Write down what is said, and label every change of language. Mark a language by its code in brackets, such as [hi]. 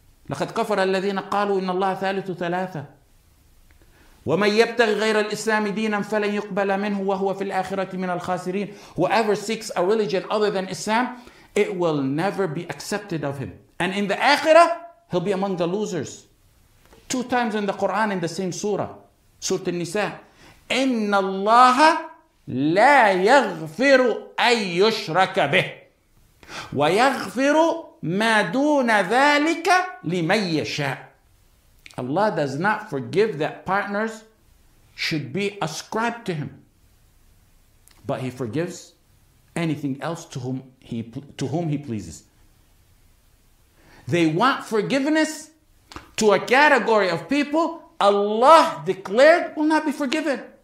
[ar] لَقَدْ كَفَرَ الَّذِينَ قَالُوا إِنَّ اللَّهَ ثَالِثُ ثَلَاثَةٍ وَمَن يَبْتَغِ غَيْرَ الْإِسْلَامِ دِينًا فَلَن يُقْبَلَ مِنْهُ وَهُوَ فِي الْآخِرَةِ مِنَ الْخَاسِرِينَ. [en] Whoever seeks a religion other than Islam, it will never be accepted of him. And in the Akhirah, he'll be among the losers. 2 times in the Quran in the same surah, Surah An-Nisa. [ar] إِنَّ اللَّهَ لا يغفر أن يشرك به ويغفر ما دون ذلك لمن يشاء. [en] Allah does not forgive that partners should be ascribed to him, but he forgives anything else to whom he pleases. They want forgiveness to a category of people Allah declared will not be forgiven.